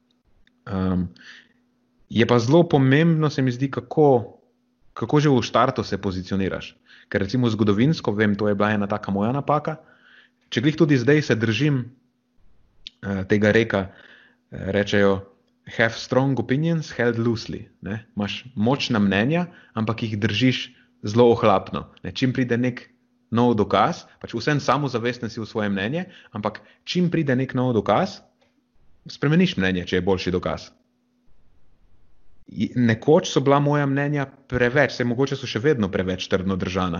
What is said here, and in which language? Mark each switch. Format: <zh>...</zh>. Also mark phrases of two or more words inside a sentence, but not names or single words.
<sl>Je pa zelo pomembno, se mi zdi, kako že v štartu se pozicioniraš. Ker recimo zgodovinsko, vem, to je bila ena taka moja napaka, če glih tudi zdaj se držim tega reka, rečejo</sl> <en>have strong opinions held loosely.</en> <sl>Imaš močna mnenja, ampak jih držiš zelo ohlapno. Čim pride nek nov dokaz, pač vsem samozavesten si v svoje mnenje, ampak čim pride nek nov dokaz, spremeniš mnenje, če je boljši dokaz. Nekoč so bila moja mnenja preveč, mogoče so še vedno preveč trdno držana.</sl>